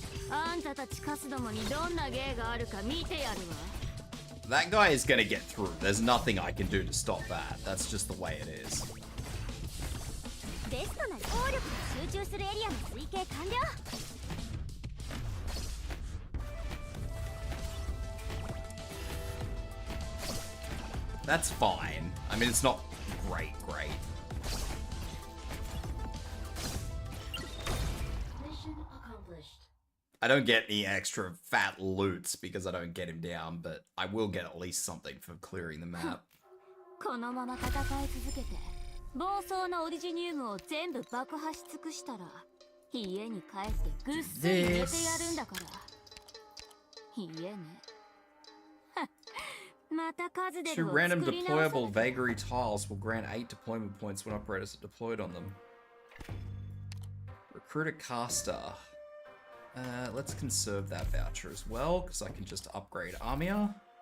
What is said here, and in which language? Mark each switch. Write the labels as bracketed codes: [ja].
[ja] あんたたちカスどもにどんな芸があるか見てやるわ。 [en] That guy is gonna get through. There's nothing I can do to stop that. That's just the way it is. [ja] ベストな効力が集中するエリアの推計完了。 [en] That's fine. I mean, it's not great. Mission accomplished. I don't get any extra fat loots because I don't get him down, but I will get at least something for clearing the map. [ja] このまま戦い続けて暴走のオリジニウムを全部爆破し尽くしたら家に帰ってぐっすり寝てやるんだから。家ね。また数で [en] Two random deployable vagary tiles will grant 8 deployment points when operators are deployed on them. Recruit a caster. Let's conserve that voucher as well, because I can just upgrade Armia.